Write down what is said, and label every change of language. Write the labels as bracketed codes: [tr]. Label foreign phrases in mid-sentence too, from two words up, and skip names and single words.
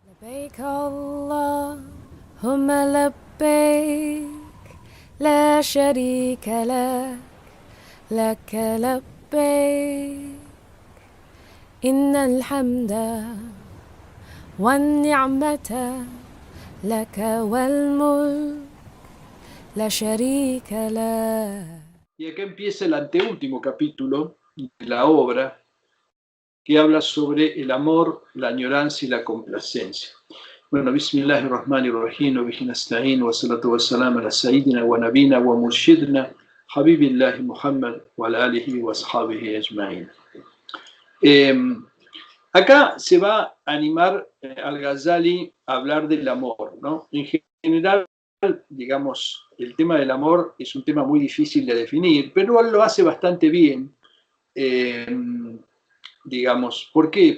[ar] لبيك اللهم لبيك لا شريك لك لك لبيك إن الحمد والنعمة لك والملك لا شريك لك. [es] Y acá empieza el anteúltimo capítulo de la obra que habla sobre el amor, la añoranza y la complacencia. Bueno, [ar] بسم الله الرحمن الرحيم، وبه نستعين، والصلاة والسلام على سيدنا ونبينا ومرشدنا، حبيب الله محمد وعلى آله وأصحابه أجمعين. [es] Eh, Acá se va a animar al Ghazali a hablar del amor, ¿no? En general, digamos, el tema del amor es un tema muy difícil de definir, pero él lo hace bastante bien. Eh, digamos, ¿por qué?